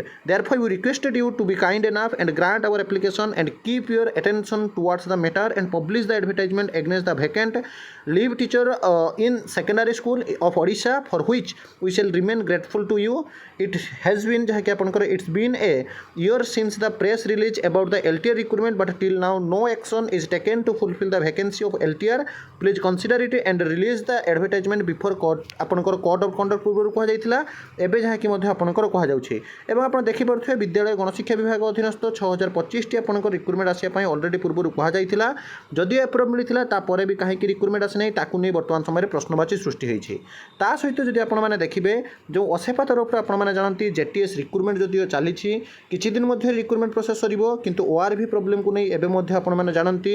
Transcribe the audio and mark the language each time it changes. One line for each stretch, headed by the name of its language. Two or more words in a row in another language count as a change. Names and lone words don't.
English: Therefore, we requested you to be kind enough and grant our application and keep your attention towards the matter and publish the advertisement against the vacant leave teacher in secondary school of Odisha, for which we shall remain grateful to you. It has been it's been a year since the press release about the LTR recruitment, but till now no action is taken to fulfill the vacancy of LTR. Please consider it and release the advertisement before
Odia: ଆପଣଙ୍କର
English: code of conduct
Odia: ପୂର୍ବରୁ କୁହାଯାଇଥିଲା ଏବେ ଯାହାକି ମଧ୍ୟ ଆପଣଙ୍କର କୁହାଯାଉଛି ଏବଂ ଆପଣ ଦେଖିପାରୁଥିବେ ବିଦ୍ୟାଳୟ ଗଣଶିକ୍ଷା ବିଭାଗ ଅଧୀନସ୍ଥ 6025ଟି ଆପଣଙ୍କର ରିକ୍ରୁଟମେଣ୍ଟ ଆସିବା ପାଇଁ ଅଲରେଡ଼ି ପୂର୍ବରୁ କୁହାଯାଇଥିଲା ଯଦିଓ ଏପ୍ରୁଭ୍ ମିଳିଥିଲା ତାପରେ ବି କାହିଁକି ରିକ୍ରୁଟମେଣ୍ଟ ଆସିନାହିଁ ତାକୁ ନେଇ ବର୍ତ୍ତମାନ ସମୟରେ ପ୍ରଶ୍ନବାଚୀ ସୃଷ୍ଟି ହୋଇଛି ତା ସହିତ ଯଦି ଆପଣମାନେ ଦେଖିବେ ଯେଉଁ ଅସେପା ତରଫରୁ ଆପଣମାନେ ଜାଣନ୍ତି JTS ରିକ୍ରୁଟମେଣ୍ଟ ଯଦିଓ ଚାଲିଛି କିଛି ଦିନ ମଧ୍ୟରେ
English: recruitment process
Odia: ସରିବ କିନ୍ତୁ ORV ପ୍ରୋବ୍ଲେମକୁ ନେଇ ଏବେ ମଧ୍ୟ ଆପଣମାନେ ଜାଣନ୍ତି